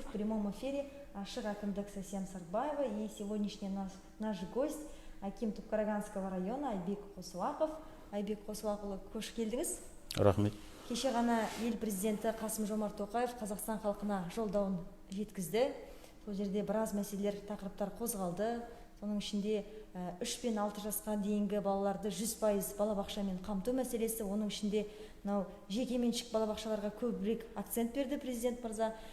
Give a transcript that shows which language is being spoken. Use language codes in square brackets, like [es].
[ru] В прямом эфире Ашық әкімдік Әсем Сартбаева. И сегодняшний наш гость Аким Түпқараганского района Айбек Қосуақов. [kk] Айбек Қосуақұлы, қош келдіңіз. Рахмет. Кеше ғана ел президенті Қасым-Жомарт Тоқаев Қазақстан халқына жолдауын жеткізді. Сол жерде біраз мәселелер, тақырыптар қозғалды. Соның ішінде 3 пен 6 жасқа дейінгі балаларды 100% балабақшамен қамту мәселесі, оның ішінде жекеменшік балабақшаларға көбірек акцент берді президент мырза.